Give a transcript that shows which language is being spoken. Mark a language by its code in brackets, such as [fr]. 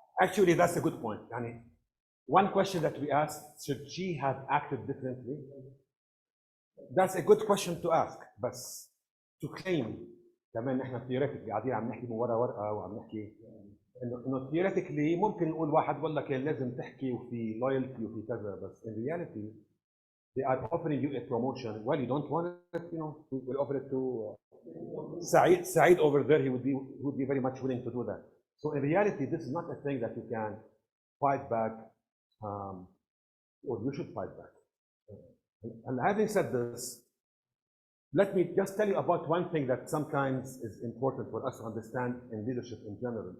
[en] Actually, that's a good point. [ar] يعني [en] one question that we asked, should she have acted differently? That's a good question to ask. [ar] بس [en] to claim [ar] كمان نحن theoretically قاعدين عم نحكي من ورا ورقه وعم نحكي انه theoretically ممكن نقول واحد والله كان لازم تحكي وفي loyalty وفي كذا، بس [en] in reality they are offering you a promotion. Well, you don't want it, you know, we'll offer it to Saeed over there. He would be very much willing to do that. So in reality, this is not a thing that you can fight back, or you should fight back. And having said this, let me just tell you about one thing that sometimes is important for us to understand in leadership in general.